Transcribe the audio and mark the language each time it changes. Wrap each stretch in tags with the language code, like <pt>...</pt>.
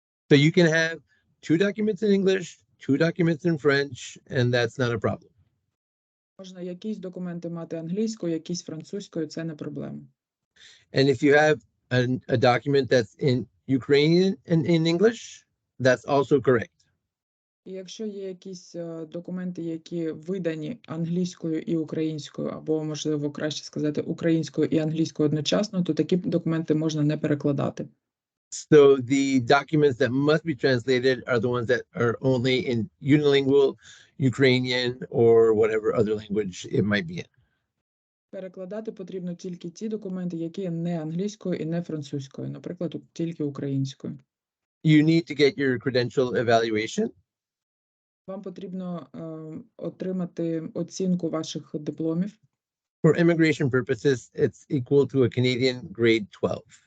<en>So you can have two documents in English, two documents in French, and that's not a problem.</en> <uk>Можна якісь документи мати англійською, якісь французькою, це не проблема.</uk> <en>And if you have a document that's in Ukrainian and in English, that's also correct.</en> <uk>І якщо є якісь документи, які видані англійською і українською, або, можливо, краще сказати, українською і англійською одночасно, то такі документи можна не перекладати.</uk> <en>So the documents that must be translated are the ones that are only in unilingual, Ukrainian, or whatever other language it might be in.</en> <uk>Перекладати потрібно тільки ті документи, які не англійською і не французькою, наприклад, тільки українською.</uk> <en>You need to get your credential evaluation.</en> <uk>Вам потрібно отримати оцінку ваших дипломів.</uk> <en>For immigration purposes, it's equal to a Canadian grade 12.</en>